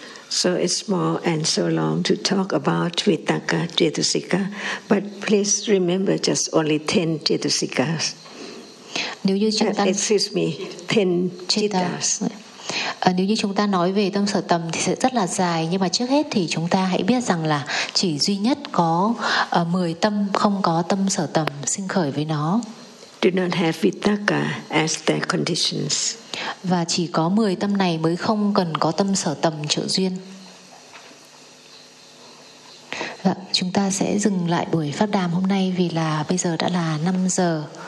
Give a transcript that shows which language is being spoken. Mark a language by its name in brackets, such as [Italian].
[English] So it's small and so long to talk about vitaka cetasika, but please remember just only 10 cetasikas. [Vietnamese] Nếu như chúng ta [English] ten cittas. [Vietnamese] Nếu như chúng ta nói về tâm sở tầm thì sẽ rất là dài, nhưng mà trước hết thì chúng ta hãy biết rằng là chỉ duy nhất có 10 tâm không có tâm sở tầm sinh khởi với nó. [English] Do not have vitaka as their conditions. [Vietnamese] Và chỉ có 10 tâm này mới không cần có tâm sở tầm trợ duyên. Dạ, chúng ta sẽ dừng lại buổi pháp đàm hôm nay vì là bây giờ đã là 5 giờ.